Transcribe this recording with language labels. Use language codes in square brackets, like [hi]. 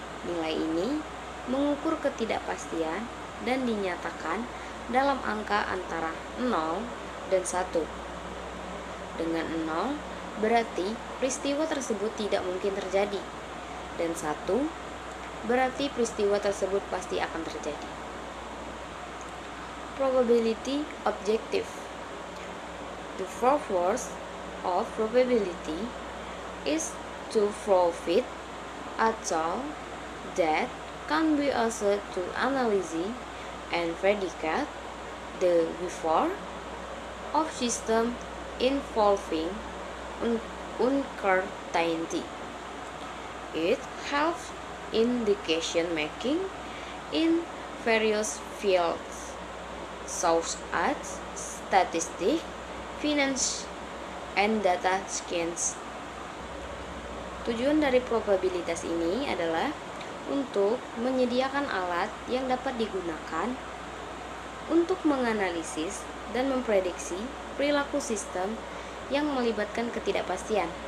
[id] Nilai ini mengukur ketidakpastian dan dinyatakan dalam angka antara 0 dan 1. Dengan 0 berarti peristiwa tersebut tidak mungkin terjadi, dan 1 berarti peristiwa tersebut pasti akan terjadi. [en] Probability objective. The purpose of probability is to profit atau that can be used to analyze and predicate the behavior of system involving uncertainty. It helps in decision making in various fields such as statistics, finance, and data science. [id] Tujuan dari probabilitas ini adalah untuk menyediakan alat yang dapat digunakan untuk menganalisis dan memprediksi perilaku sistem yang melibatkan ketidakpastian.